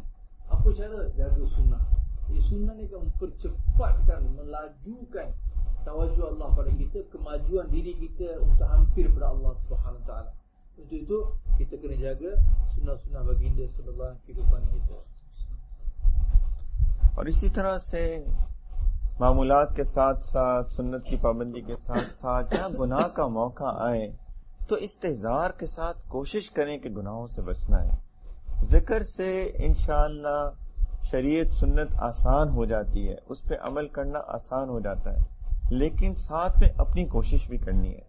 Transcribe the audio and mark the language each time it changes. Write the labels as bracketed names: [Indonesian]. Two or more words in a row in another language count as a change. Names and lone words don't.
[Malay] Apa cara? Jaga sunnah. Jadi sunnah ni akan mempercepatkan, melajukan tawajuh Allah pada kita, kemajuan diri kita untuk hampir pada [Arabic] الله سبحانه وتعالى. [Malay] Untuk itu kita kena jaga sunnah-sunnah baginda [Arabic] صلى الله عليه [Malay] kehidupan kita. [Urdu] اور اسی طرح سے معمولات کے ساتھ ساتھ سنت کی پابندی کے ساتھ ساتھ جہاں گناہ کا موقع آئے تو استحضار کے ساتھ کوشش کریں کہ گناہوں سے بچنا ہے. ذکر سے ان شاء اللہ شریعت سنت آسان ہو جاتی ہے، اس پر عمل کرنا آسان ہو جاتا ہے، لیکن ساتھ میں اپنی کوشش بھی کرنی ہے.